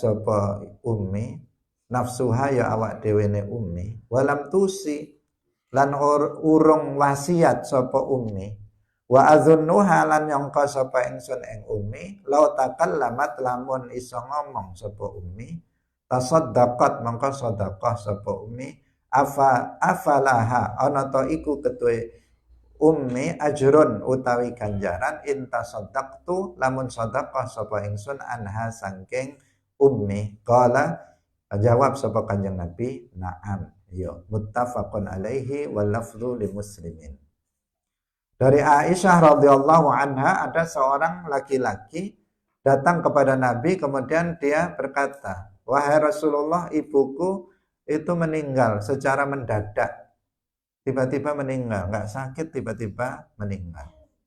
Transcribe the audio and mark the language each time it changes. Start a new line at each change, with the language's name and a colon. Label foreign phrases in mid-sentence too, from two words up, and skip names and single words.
Javanese: sapa ummi, nafsuha ya awak dhewe ne ummi,
Arabic: ولم توص
Javanese: lan urung wasiat sapa ummi,
Arabic: وأظنها
Javanese: lan nyangka sapa ingsun ing ummi,
Arabic: لو تكلمت
Javanese: lamun iso ngomong sapa ummi, tasaddaqat mangka sedekah sapa ummi, afalaha ana ta iku ketuwe ummi ajrun utawi ganjaran
Arabic: إن تصدقت
Javanese: lamun sedekah sapa ingsun anha sangking ummi. Qala jawab sapa Kanjeng Nabi,
Arabic: na'am. Yo، متفق عليه واللفظ لمسلم.
Indonesian: Dari Aisyah radhiyallahu anha ada seorang laki-laki datang kepada Nabi kemudian dia berkata, wahai Rasulullah, ibuku itu meninggal secara mendadak. Tiba-tiba meninggal, nggak sakit tiba-tiba meninggal.